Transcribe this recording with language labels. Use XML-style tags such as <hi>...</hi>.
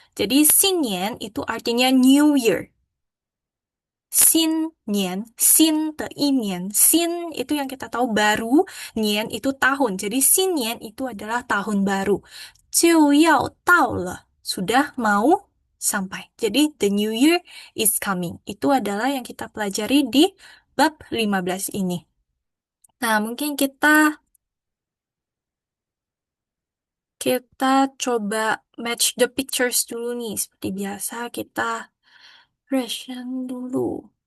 <id>Jadi 新年itu artinya</id> <en>New Year.</en> <id>新年,</id> <zh>新的一年,</zh> <id>新itu yang kita tahu baru, 年 itu tahun. Jadi 新年 itu adalah tahun baru.</id> <zh>就要到了,</zh> <id>sudah mau sampai. Jadi</id> <en>the new year is coming.</en> <id>Itu adalah yang kita pelajari di bab 15 ini. Nah, mungkin kita coba</id> <en>match the pictures</en> <id>dulu nih. Seperti biasa kita ration dulu.</id>